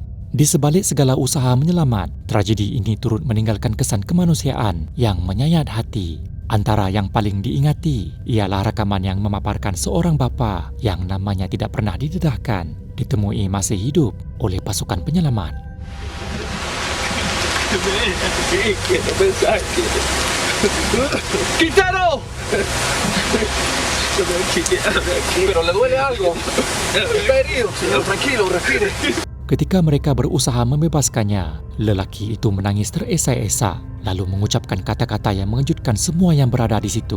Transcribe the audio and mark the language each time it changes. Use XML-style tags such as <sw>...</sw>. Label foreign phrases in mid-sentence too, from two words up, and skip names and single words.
<ms>Di sebalik segala usaha menyelamat, tragedi ini turut meninggalkan kesan kemanusiaan yang menyayat hati. Antara yang paling diingati ialah rakaman yang memaparkan seorang bapa yang namanya tidak pernah didedahkan ditemui masih hidup oleh pasukan penyelamat.</ms> <es>¡Quintero! ¿Pero le duele algo? ¿Está herido, señor? Tranquilo, respire.</es> <ms>Ketika mereka berusaha membebaskannya, lelaki itu menangis teresak-esak lalu mengucapkan kata-kata yang mengejutkan semua yang berada di situ.</ms>